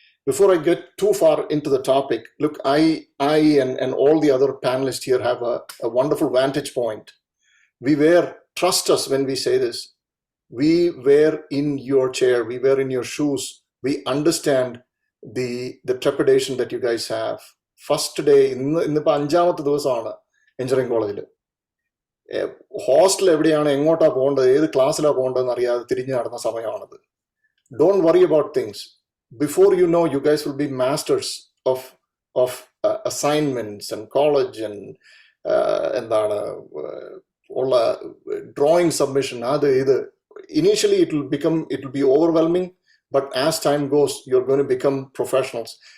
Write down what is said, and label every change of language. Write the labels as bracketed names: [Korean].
[English] Before I get too far into the topic, look, I and all the other panelists here have a wonderful vantage point. Trust us when we say this, we were in your chair, we were in your shoes, we understand the trepidation that you guys have. First day, [Malayalam] ഇന്നിപ്പോൾ അഞ്ചാമത്തെ ദിവസമാണ് engineering കോളേജിൽ. Hostel എവിടെയാണ്, എങ്ങോട്ടാ പോകേണ്ടത്, ഏത് ക്ലാസ്സിലാണ് പോകേണ്ടതെന്ന് അറിയാതെ തിരിഞ്ഞു നടന്ന സമയമാണത്. [English] Don't worry about things. Before you know, you guys will be masters of assignments and college and [Malayalam] എന്താണ് ഉള്ള [English] drawing submission. Initially it will be overwhelming, but as time goes, you're going to become professionals.